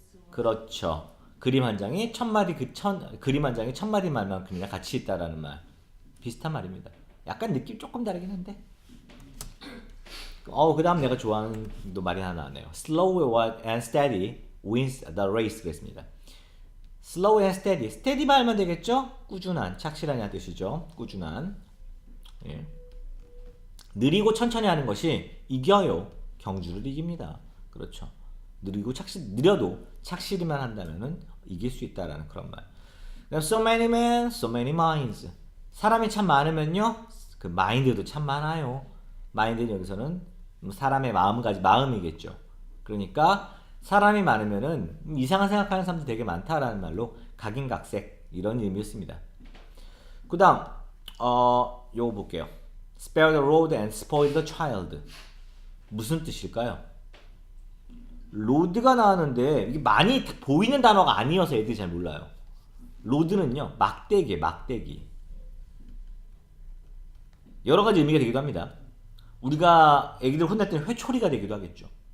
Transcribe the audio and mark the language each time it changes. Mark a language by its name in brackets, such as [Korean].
[Korean] 그렇죠. 그림 한 장이 천마디 말만큼이나 가치 있다라는 말. 비슷한 말입니다. 약간 느낌 조금 다르긴 한데. 그 다음 내가 좋아하는 말이 하나 나네요. [English] Slow and steady wins the race. [Korean] 그랬습니다. [English] Slow and steady. [Korean] steady 말면 되겠죠? 꾸준한, 착실한이라는 뜻이죠. 꾸준한. 예. 느리고 천천히 하는 것이 이겨요. 경주를 이깁니다. 그렇죠. 느려도 착실히만 한다면은 이길 수 있다라는 그런 말. [English] So many men, so many minds. [Korean] 사람이 참 많으면요, 그 마인드도 참 많아요. 마인드는 여기서는 사람의 마음이겠죠. 그러니까 사람이 많으면은 이상한 생각하는 사람들 되게 많다라는 말로 각인각색 이런 의미였습니다. 그다음 요거 볼게요. [English] Spare the road and spoil the child. [Korean] 무슨 뜻일까요? 로드가 나왔는데 이게 많이 보이는 단어가 아니어서 애들이 잘 몰라요. 로드는요, 막대기. 여러 가지 의미가 되기도 합니다. 우리가 애기들 혼낼 때는 회초리가 되기도 하겠죠.